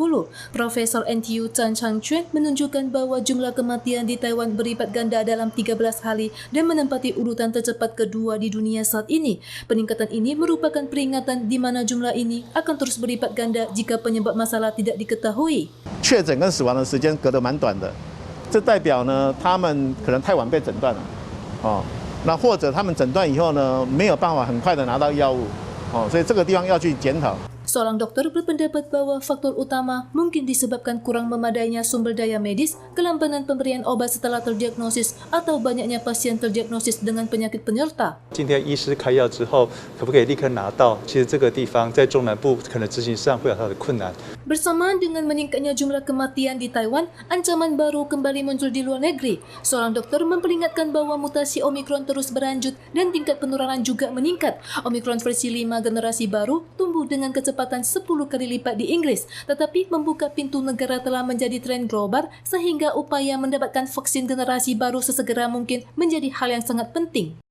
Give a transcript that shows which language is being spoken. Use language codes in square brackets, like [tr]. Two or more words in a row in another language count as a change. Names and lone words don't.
[id] Profesor NTU Chan Chang-Chuen menunjukkan bahwa jumlah kematian di Taiwan berlipat ganda dalam 13 hari dan menempati urutan tercepat kedua di dunia saat ini. Peningkatan ini merupakan peringatan di mana jumlah ini akan terus berlipat ganda jika penyebab masalah tidak diketahui. [zh] 确诊跟死亡的时间隔得蛮短的，这代表呢，他们可能太晚被诊断了，那或者他们诊断以后呢，没有办法很快的拿到药物，所以这个地方要去检讨。 [id] Seorang dokter berpendapat bahwa faktor utama mungkin disebabkan kurang memadainya sumber daya medis, kelambanan pemberian obat setelah terdiagnosis, atau banyaknya pasien terdiagnosis dengan penyakit penyerta. [zh] 今天医师开药之后，可不可以立刻拿到？其实这个地方在中南部可能执行上会有它的困难。 [id] Bersamaan dengan meningkatnya jumlah kematian di Taiwan, ancaman baru kembali muncul di luar negeri. Seorang dokter memperingatkan bahwa mutasi Omikron terus berlanjut dan tingkat penularan juga meningkat. Omikron versi 5 generasi baru tumbuh dengan kecepatan 10 kali lipat di Inggris, tetapi membuka pintu negara telah menjadi tren global sehingga upaya mendapatkan vaksin generasi baru sesegera mungkin menjadi hal yang sangat penting.